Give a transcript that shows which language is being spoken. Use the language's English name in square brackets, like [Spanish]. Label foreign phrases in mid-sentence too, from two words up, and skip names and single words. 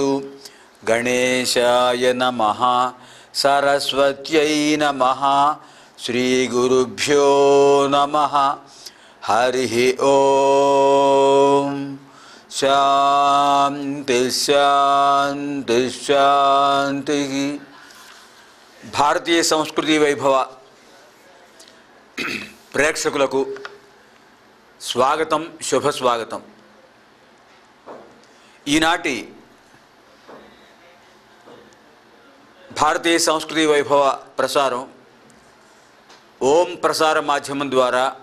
[Sanskrit] गणेशाय नमः, सरस्वत्यै नमः, श्रीगुरुभ्यो नमः। हरिः ओम। शांति शांति शांति। [Telugu] భారతీయ సంస్కృతి వైభవ ప్రేక్షకులకు స్వాగతం, శుభ స్వాగతం. ఈనాటి భారతీయ సంస్కృతి వైభవ ప్రసారం ఓం ప్రసార మాధ్యమం ద్వారా